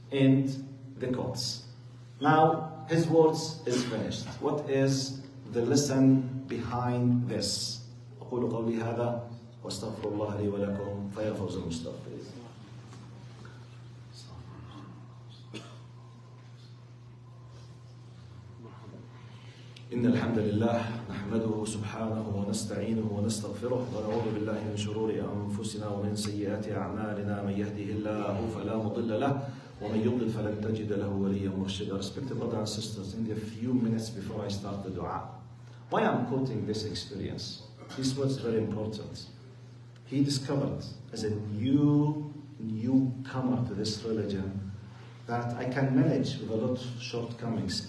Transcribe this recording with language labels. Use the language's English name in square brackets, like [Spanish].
[English] End the quotes. Now, his words is finished. What is the lesson behind this? [Arabic] أقول قولي هذا واستغفر الله لي ولكم فيا فوز المستغفرين. إن الحمد لله نحمده سبحانه ونستعينه ونستغفره ونعوذ بالله من شرور أنفسنا ومن سيئات أعمالنا. من يهده الله فلا مضل له ومن يضلل فلن تجد له وليا مرشدا. [English] Respected brothers and sisters, in the few minutes before I start the dua, why I'm quoting this experience? This was very important. He discovered as a newcomer to this religion that I can manage with a lot of shortcomings.